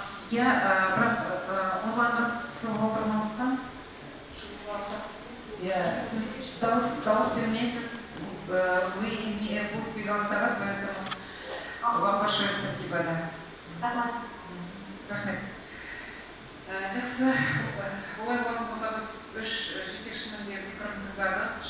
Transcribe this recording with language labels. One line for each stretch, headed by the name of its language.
Kazakh: Я онлайн қатысуға бармауға. Сіз дауыс бермейсіз,
Russian: вы не будете голосовать, поэтому вам большое спасибо.
Kazakh: Рахмет. Жақсы, олай болатын болса біз үш жетекшінің де пікірін тыңдадық.